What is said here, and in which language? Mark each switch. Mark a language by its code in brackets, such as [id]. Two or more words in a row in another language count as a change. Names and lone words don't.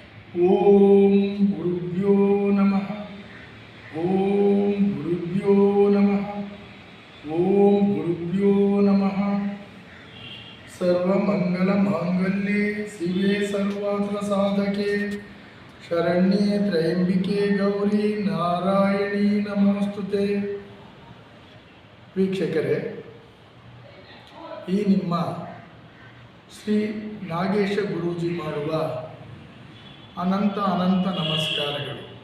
[sa] ಓಂ ಗುರುಭ್ಯೋ ನಮಃ. ಓಂ ಗುರುಭ್ಯೋ ನಮಃ. ಓಂ ಗುರುಭ್ಯೋ ನಮಃ. ಸರ್ವಮಂಗಲ ಮಾಂಗಲ್ಯೆ ಶಿವೆ ಸರ್ವಾರ್ಥ ಸಾಧಕೆ ಶರಣ್ಯೆ ತ್ರಯಂಬಿಕೆ ಗೌರಿ ನಾರಾಯಣಿ ನಮೋಸ್ತುತೆ. [kn] ವೀಕ್ಷಕರೇ, ಈ ನಿಮ್ಮ ಶ್ರೀ ನಾಗೇಶ ಗುರೂಜಿ ಮಾಡುವ ಅನಂತ ನಮಸ್ಕಾರಗಳು.